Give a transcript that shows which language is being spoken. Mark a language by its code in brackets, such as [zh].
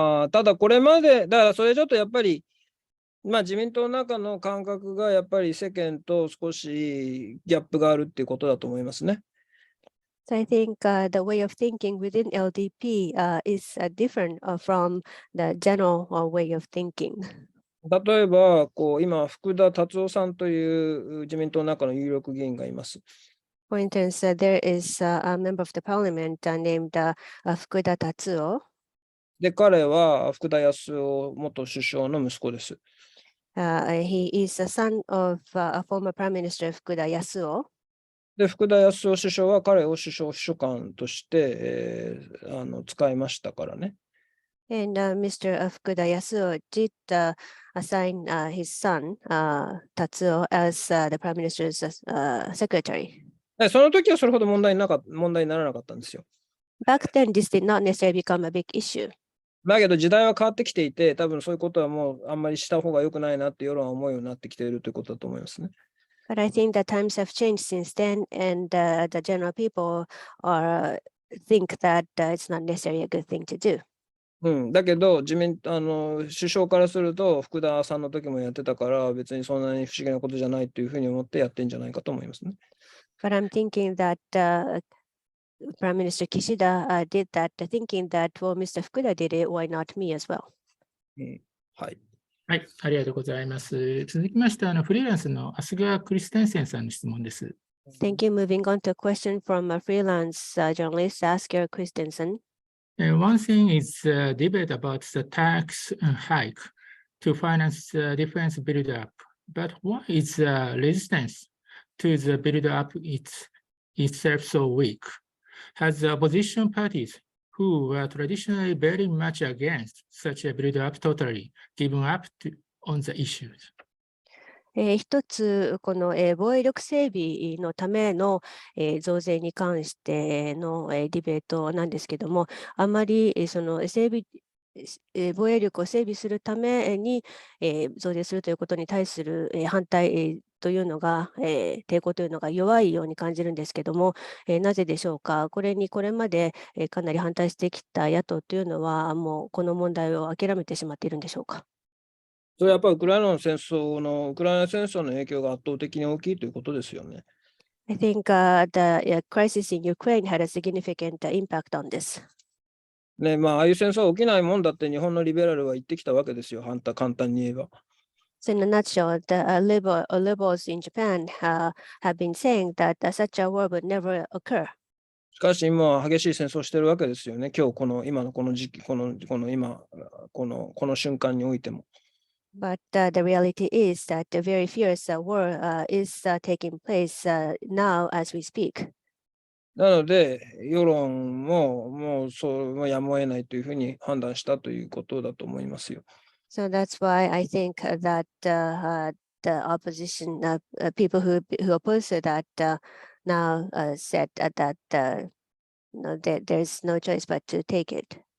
[ja] ただこれまで、だからそれちょっとやっぱり、自民党の中の感覚がやっぱり世間と少しギャップがあるっていうことだと思いますね。 [en] So I think the way of thinking within LDP is different from the general way of thinking. [ja] 例えば、今、福田達夫さんという自民党の中の有力議員がいます。 [en] For instance, there is a member of the parliament named Harukata Takenaka. [ja] で、彼は福田康夫元首相の息子です。 [en] He is a son of a former Prime Minister Fukuda Yasuo. [ja] で、福田康夫首相は彼を首相秘書官として、使いましたからね。 [en] And Mr. Fukuda Yasuo did assign his son, Tatsuo, as the Prime Minister's secretary. [ja] その時はそれほど問題にならなかったんですよ。 [en] Back then, this did not necessarily become a big issue. [ja] だけど時代は変わってきていて、多分そういうことはもうあんまりした方が良くないなって世論は思うようになってきているということだと思いますね。 [en] But I think that times have changed since then, and the general people think that it's not necessarily a good thing to do. [ja] だけど首相からすると福田さんの時もやってたから別にそんなに不思議なことじゃないというふうに思ってやってんじゃないかと思いますね。 [en] But I'm thinking that Prime Minister Kishida did that, thinking that, well, Mr. Fukuda did it, why not me as well? [ja] はい。はい、ありがとうございます。続きまして、フリーランスのアスガー・クリステンセンさんの質問です。 [en] Thank you. Moving on to a question from a freelance journalist, Asger Christensen. One thing is debate about the tax hike to finance the defense build-up. But why is the resistance to the build-up itself so weak? Has the opposition parties who were traditionally very much against such a build-up totally given up on the issues? [ja] 一つ、この防衛力整備のための増税に関してのディベートなんですけども、あまりその防衛力を整備するために増税するということに対する反対というのが、抵抗というのが弱いように感じるんですけども、なぜでしょうか。これまでかなり反対してきた野党というのは、もうこの問題を諦めてしまっているんでしょうか。それはやっぱりウクライナ戦争の影響が圧倒的に大きいということですよね。 [en] I think the crisis in Ukraine had a significant impact on this. [ja] ね、ああいう戦争は起きないもんだって日本のリベラルは言ってきたわけですよ、簡単に言えば。 [en] So in a nutshell, the liberals in Japan have been saying that such a war would never occur. [ja] しかし今は激しい戦争をしてるわけですよね。今日今のこの時期、この瞬間においても。 [en] But the reality is that a very fierce war is taking place now as we speak. [ja] なので、世論ももうやむを得ないというふうに判断したということだと思いますよ。 [en] So that's why I think that the opposition people who oppose that now said that there's no choice but to take it.